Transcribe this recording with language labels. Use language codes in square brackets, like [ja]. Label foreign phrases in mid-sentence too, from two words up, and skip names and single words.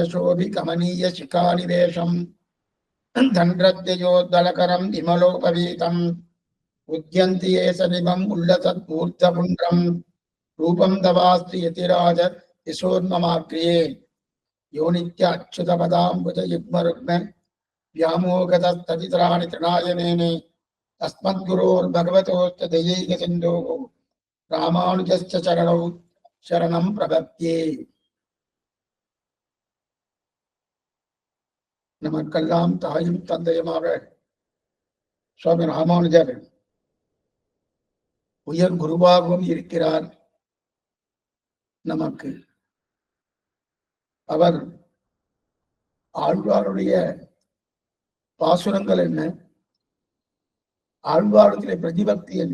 [sa] शोभिकमनीय शिखानिवेशं दण्ड्रद्वयोद्दलकरं विमलोपवीतम् उद्यन्ति ये सनिभम् उल्लसद्मूर्धपुण्ड्रम् रूपं तवास्ति यतिराज यशोन्ममाग्र्ये यो नित्य अच्युतपदाम्बुजयुग्मरुग्म व्यामोहतस्तदितराणि तृणाय मेने अस्मद्गुरोर्भगवतोऽस्य दयैकसिन्धोः रामानुजस्य चरणौ शरणं प्रपद्ये. [ta] நமக்கெல்லாம் தாயும் தந்தையுமாக சுவாமி ராமானுஜர் உயர் குருவாகவும் இருக்கிறார். நமக்கு அவர் ஆழ்வாருடைய பாசுரங்கள் என்ன, ஆழ்வாருடைய பிரதிபக்தி என்ன,